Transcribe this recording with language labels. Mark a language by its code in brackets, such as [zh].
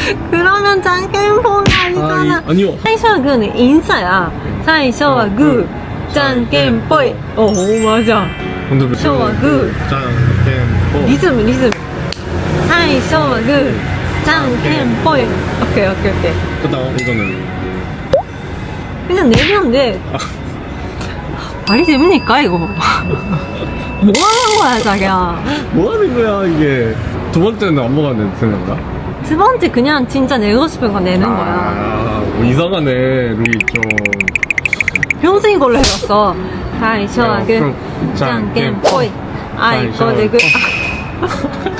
[ko] 그러면 짱깨뽕이 아니잖아. 아니요. [ja] 最初はグー [ko] 는 인사야. [ja] 最初はグー、じゃんけんぽい。 [ko] 오, 맞아. 근데 왜 [ja] 最初はグー。 [ko] 짠, 리ズム. [ja] 最初はグー、じゃんけんぽい。 [ko] 오케이. 그다음 이거는 그냥 내면 돼. 말이 됩니까 이거? 뭐 하는 거야 자기야? 뭐 하는 거야 이게? 두 번째는 안 먹었는데 생각나? 두 번째 그냥 진짜 내고 싶은 거 내는 거야. 뭐 이상하네 룩이 좀. 평생 이걸로 해봤어. [ja] 最初はグー、じゃんけんぽい。あいこでグー。